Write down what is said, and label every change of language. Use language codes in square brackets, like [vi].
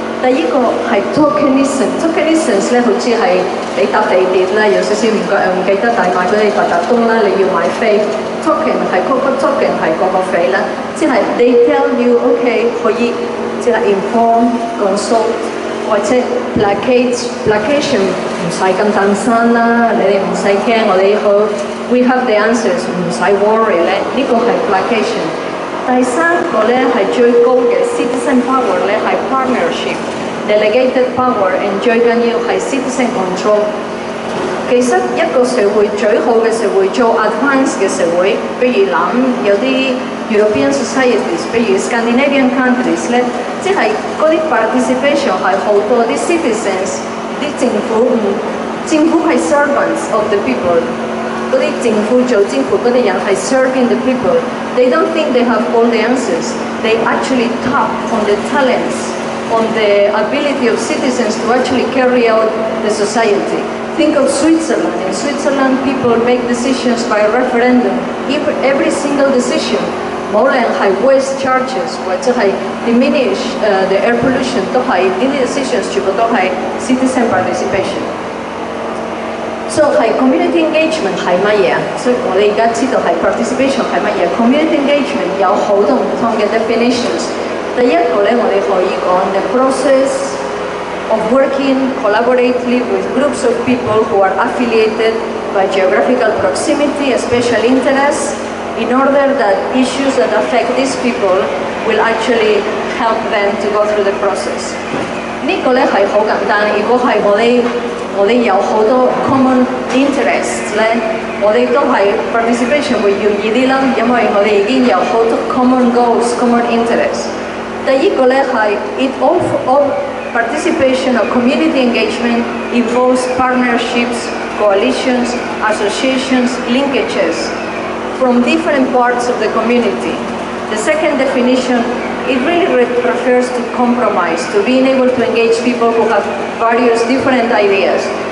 [yue] 第二個係 tokenism 咧，好似係你搭地鐵啦，有少少唔記得帶埋嗰啲八達通啦，你要買飛 token 係嗰個 token 係嗰個飛啦，即係 [en] they tell you OK [yue] 可以即係 inform consult 或者 placation 唔使咁擔心啦，你哋唔使驚，我哋好 [en] we have the answers [yue] 唔使 worry 咧，呢個係 placation。第三個咧係最高嘅 citizen power 咧係 partnership、delegated power and 最緊要係 citizen control。其實一個社會最好嘅社會，做 advance 嘅社會，比如諗有啲 European societies， 比如 Scandinavian countries 咧，即係嗰啲 participation 係好多啲 citizens， 啲政府係 [en] servants of the people。 [yue] 嗰啲政府做政府嗰啲人係 [en] serving the people. They don't think they have all the answers. They actually tap on the talents, on the ability of citizens to actually carry out the society. Think of Switzerland. In Switzerland, people make decisions by referendum. Every single decision, [yue] 無論係 [en] waste charges [yue] 或者係 [en] diminish the air pollution， [yue] 都係呢啲 [en] decisions [yue] 全部都係 [en] citizen participation。 [yue] So 係 community engagement 係乜嘢啊？所以我哋而家知道係 participation 係乜嘢 ？Community engagement 有好多唔同嘅 definitions。第一個咧，我哋可以講 [en] the process of working collaboratively with groups of people who are affiliated by geographical proximity, special interests, in order that issues that affect these people will actually help them to go through the process。 [yue] 呢個咧係好簡單，如果係我哋有好多 common interests 咧，我哋都係 participation 會容易啲啦，因為我哋已經有好多 common goals、common interests。第二個咧係 [en] it all participation or community engagement involves partnerships, coalitions, associations, linkages from different parts of the community. The second definition, it really refers to compromise, to being able to engage people who have various different ideas.